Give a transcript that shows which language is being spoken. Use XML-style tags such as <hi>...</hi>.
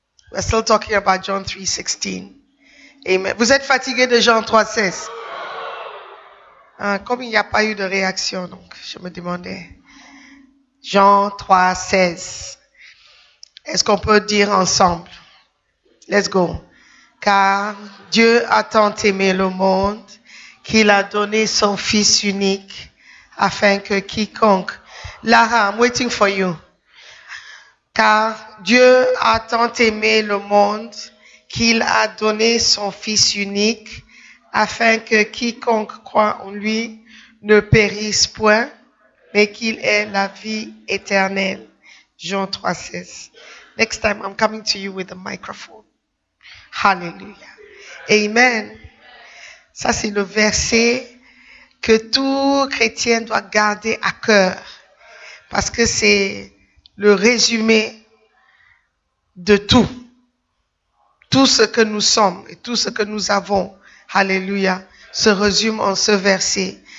<en>We're still talking about John 3:16. Amen.</en> <fr>Vous êtes fatigué de Jean 3:16? Hein, comme il n'y a pas eu de réaction, donc je me demandais. Jean 3:16. Est-ce qu'on peut dire ensemble?</fr> <en>Let's go.</en> <fr>Car Dieu a tant aimé le monde qu'il a donné son Fils unique afin que quiconque... Lara,</fr> <en>I'm waiting for you.</en> <fr>Car Dieu a tant aimé le monde qu'il a donné son Fils unique afin que quiconque croit en lui ne périsse point, mais qu'il ait la vie éternelle. Jean 3, 16.</fr> <en>Next time, I'm coming to you with a microphone. Hallelujah. Amen.</en> <fr>Ça, c'est le verset que tout chrétien doit garder à cœur parce que c'est le résumé de tout, tout ce que nous sommes et tout ce que nous avons, alléluia, se résume en ce verset.</fr>